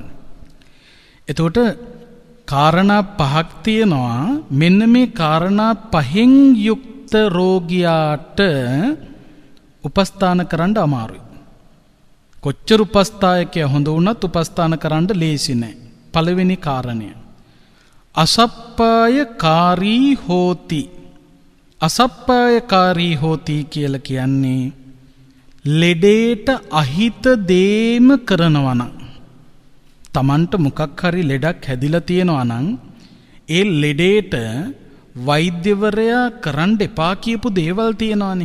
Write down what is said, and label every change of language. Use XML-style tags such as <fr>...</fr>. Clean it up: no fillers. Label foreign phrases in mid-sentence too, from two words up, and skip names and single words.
<si>එතකොට කාරණා පහක් තියෙනවා. මෙන්න මේ කාරණා පහෙන් යුක්ත රෝගියාට උපස්ථාන කරන්න අමාරුයි. කොච්චර උපස්ථායකයා හොඳ වුණත් උපස්ථාන කරන්න ලේසි නෑ. පළවෙනි කාරණය</si> <pi>අසප්පායකාරී හෝති. අසප්පායකාරී හෝති</pi> <si>කියලා කියන්නේ ලෙඩේට අහිත දේම කරනවා නම්, තමන්ට මොකක් හරි ලෙඩක් හැදිලා තියෙනවා නම් ඒ ලෙඩේට වෛද්‍යවරයා කරන්න එපා කියපු දේවල් තියෙනවානේ.</si>